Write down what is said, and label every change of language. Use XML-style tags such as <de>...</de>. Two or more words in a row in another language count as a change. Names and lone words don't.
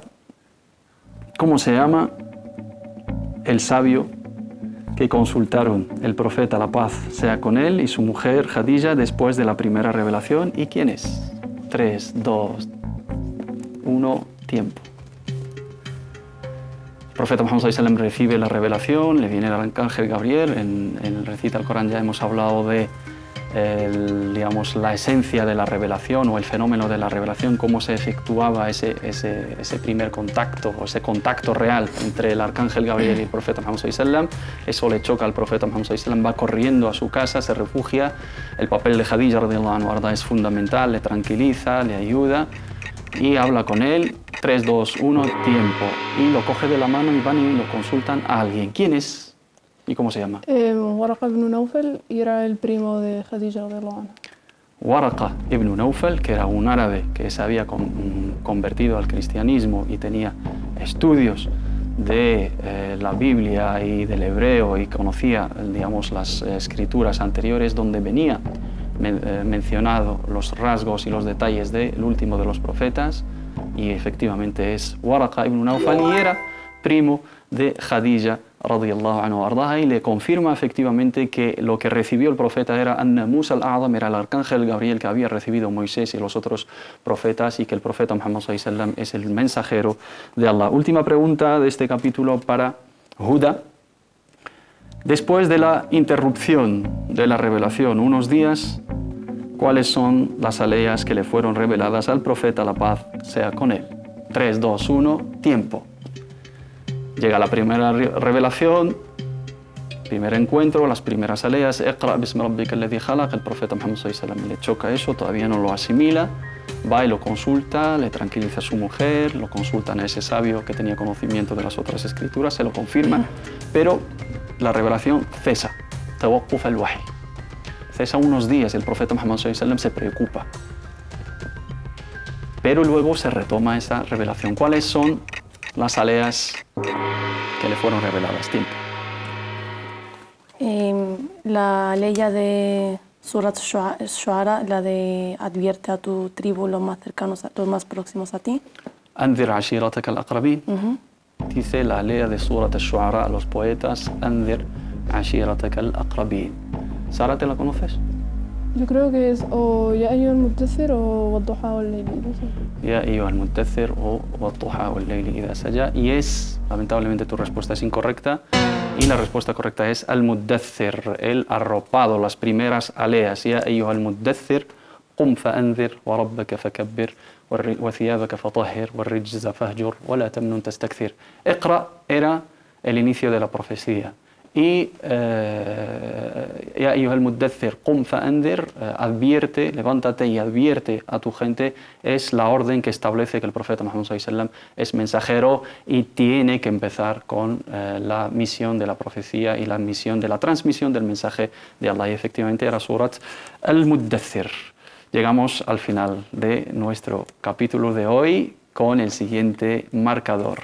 <es>¿Cómo se llama el sabio que consultaron el profeta, la paz sea con él, y su mujer Khadija después de la primera revelación? ¿Y quién es? 3, 2, 1, tiempo. El profeta Muhammad</es> <ar>صلى الله عليه وسلم</ar> <es>recibe la revelación, le viene el arcángel Gabriel. En el recita al Corán ya hemos hablado de la esencia de la revelación o el fenómeno de la revelación, cómo se efectuaba ese primer contacto o ese contacto real entre el arcángel Gabriel y el profeta Muhammad</es> <ar>صلى الله عليه وسلم.</ar> <es>Eso le choca al profeta Muhammad</es> <ar>صلى الله عليه وسلم,</ar> <es>va corriendo a su casa, se refugia. El papel de Khadija</es> <ar>رضي الله عنها</ar> <es>es fundamental, le tranquiliza, le ayuda y habla con él. 3, 2, 1, tiempo. Y lo coge de la mano y van y lo consultan a alguien. ¿Quién es? ¿Y cómo se llama? Waraqa ibn Nawfal, y era el primo de Khadija</es> <ar>رضي الله عنها.</ar> <es>Waraqa ibn Nawfal, que era un árabe que se había convertido al cristianismo y tenía estudios de la Biblia y del hebreo, y conocía, las escrituras anteriores donde venía mencionado los rasgos y los detalles del último de los profetas, y efectivamente es Waraqa ibn Nawfal, y era primo de Khadija</es> <ar>رضي الله عنه أرضاها,</ar> <es>y le confirma efectivamente que lo que recibió el profeta era</es> <ar>الناموس الأعظم,</ar> <es>era el arcángel Gabriel que había recibido Moisés y los otros profetas, y que el profeta Muhammad</es> <ar>صلى الله عليه وسلم</ar> <es>es el mensajero de Allah. Última pregunta de este capítulo para Huda. Después de la interrupción de la revelación, unos días, ¿cuáles son las aleyas que le fueron reveladas al profeta, la paz sea con él? 3, 2, 1, tiempo. Llega la primera revelación, primer encuentro, las primeras aleyas.</es> <ar>اقرأ باسم ربك الذي خلق.</ar> <es>El profeta Muhammad</es> <ar>صلى الله عليه وسلم</ar> <es>le choca eso, todavía no lo asimila. Va y lo consulta, le tranquiliza a su mujer, lo consultan a ese sabio que tenía conocimiento de las otras escrituras, se lo confirman, pero la revelación cesa.</es> <ar>توقف الوحي.</ar> <es>Cesa unos días, el profeta Muhammad</es> <ar>صلى الله عليه وسلم</ar> <es>se preocupa. Pero luego se retoma esa revelación. ¿Cuáles son las aleyas que le fueron reveladas? Tiempo. La ley de Surat Shu'ara, la de advierte a tu tribu, los más cercanos, los más próximos a ti.</es> <ar>أنذر عشيرتك الأقربين.</ar> <es>Dice la ley de Surat Shu'ara a los poetas,</es> <ar>أنذر عشيرتك الأقربين.</ar> <es>Sara, ¿te la conoces? Yo creo que es o</es> <ar>يا أيها المدثر</ar> <es>o</es> <ar>والضحى والليل,</ar> <es>no sé.</es> <ar>يا أيها المدثر o والضحى والليل إذا سجى.</ar> <es>Y es, lamentablemente tu respuesta es incorrecta. Y la respuesta correcta es al-muddaththir, el arropado, las primeras aleyas.</es> <ar>يا أيها المدثر قم فأنذر وربك فكبر وثيابك فطهر والرجز فاهجر ولا تمنن تستكثر.</ar> <es>Iqra era el inicio de la profecía.</es> <ar>Y يا أيها المدثر قم فأنذر,</ar> <es>advierte, levántate y advierte a tu gente, es la orden que establece que el profeta Muhammad</es> <ar>صلى الله عليه وسلم</ar> <es>es mensajero y tiene que empezar con la misión de la profecía y la misión de la transmisión del mensaje de Allah. Y efectivamente era Surat al-Muddaththir. Llegamos al final de nuestro capítulo de hoy con el siguiente marcador.</es>